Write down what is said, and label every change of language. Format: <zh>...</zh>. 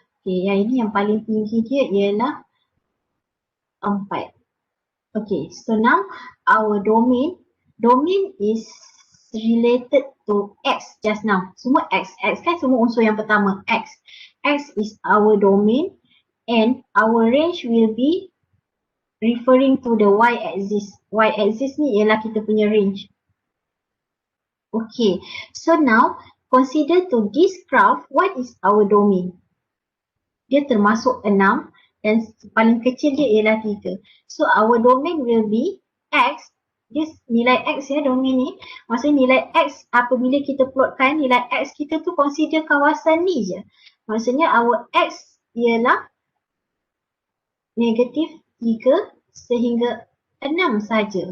<ms>Okay, yang ini yang paling tinggi dia ialah 4.</ms> <en>Okay, so now our domain is related to X just now.</en> <ms>Semua X kan semua unsur yang pertama X.</ms> <en>X is our domain and our range will be referring to the Y axis.</en> <ms>Y axis ni ialah kita punya range.</ms> <en>Okay, so now consider to this graph, what is our domain?</en> <ms>Dia termasuk 6 dan paling kecil dia ialah 3.</ms> <en>So our domain will be X. This</en> <ms>nilai X ya, domain ni. Maksudnya nilai X apabila kita plotkan nilai X kita tu consider kawasan ni je. Maksudnya</ms> <en>our X</en> <ms>ialah negatif 3 sehingga 6 saja.</ms>